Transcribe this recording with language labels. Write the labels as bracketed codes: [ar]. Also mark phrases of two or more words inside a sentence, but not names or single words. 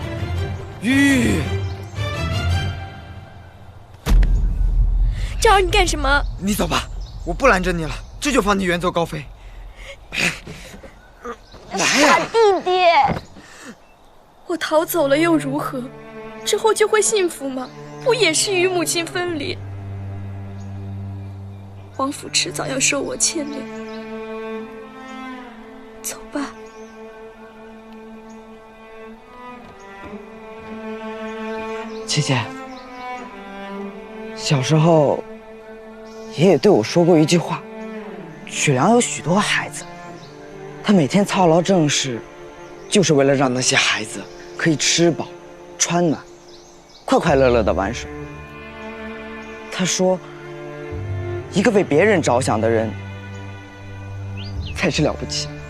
[zh] 昭兒，你幹什麼？你走吧，我不攔着你了，這就放你遠走高飛。來呀，弟弟！我逃走了又如何？之後就會幸福嗎？不也是與母親分離？王府遲早要受我牽連。走吧。姐姐，小時候，爺爺對我說過一句話：曲良有許多孩子，他每天操勞政事，就是為了讓那些孩子可以吃飽、穿暖，快快樂樂地玩耍。他說，一個為別人着想的人，才是了不起。